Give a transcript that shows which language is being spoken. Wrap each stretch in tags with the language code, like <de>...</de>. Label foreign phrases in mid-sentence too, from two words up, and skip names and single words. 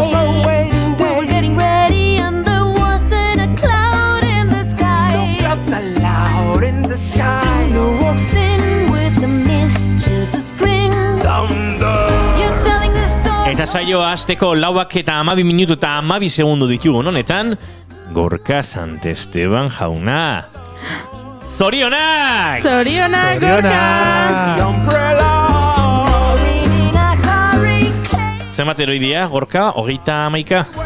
<en>We were getting ready and there wasn't a cloud in the sky. No clouds allowed in the sky. Bruno walks in with a mischievous grin. You're telling the story.</en> <eu>Eta saioa hasteko 4 minutu eta 12 segundu ditugu honetan, Gorka Santesteban jauna. Zorionak! Zorionak, Gorka! Zenbat eroidia, Gorka? 31?</eu>